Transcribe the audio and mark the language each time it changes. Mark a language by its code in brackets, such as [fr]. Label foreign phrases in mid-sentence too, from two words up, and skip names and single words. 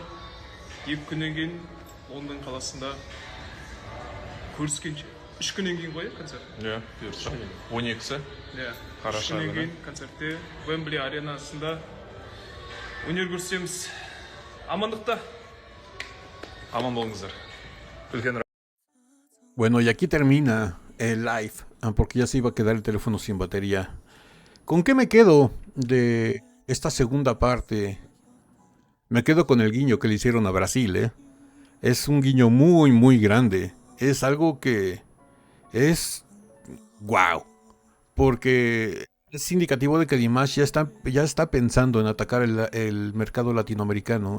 [kk] 2 күннен кейін Лондон қаласында көріскенше. 3 күннен кейін ғой концерт? Yeah, 12-сі. Қараша күннен күні. кейін концертте Уэмбли аренасында өнер көрсетеміз. Амандықта. Аман болыңыздар. Үлкен [es] Bueno, y aquí termina el live, porque ya se iba a quedar el teléfono sin batería. ¿Con qué me quedo de esta segunda parte? Me quedo con el guiño que le hicieron a Brasil, ¿eh? Es un guiño muy, muy grande. Es algo que es wow, porque es indicativo de que Dimash ya está pensando en atacar el mercado latinoamericano.